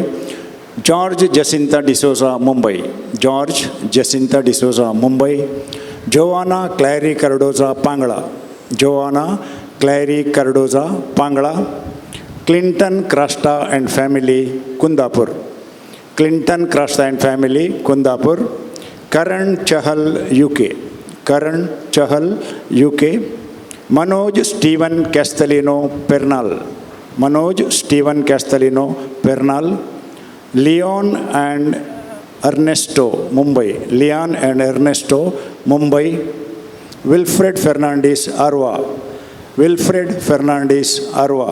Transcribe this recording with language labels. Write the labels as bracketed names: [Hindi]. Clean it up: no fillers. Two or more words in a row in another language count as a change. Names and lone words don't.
[Konkani] जॉर्ज जसिंता डिसोजा मुंबय, जॉर्ज जसिंता डिसोजा मुंबय. जोवाना क्लॅरी कार्डोजा पांगळा, जोवाना क्लॅरी कार्डोजा पांगळा. क्लिंटन क्रास्टा अँड फॅमिली कुंदापूर, क्लिंटन क्रास्टा अँड फॅमिली कुंदापूर. करण चहल UK, करण चहल UK. मनोज स्टीवन कॅस्टलिनो पेर्नाल, मनोज स्टीवन कॅस्टलिनो पेर्नाल. लिओन अँड अर्नेस्टो मुंबई, लिओन अँड अर्नेस्टो मुंबई. विल्फ्रेड फर्नांडीस आर्वा, विल्फ्रेड फर्नांडीस आर्वा.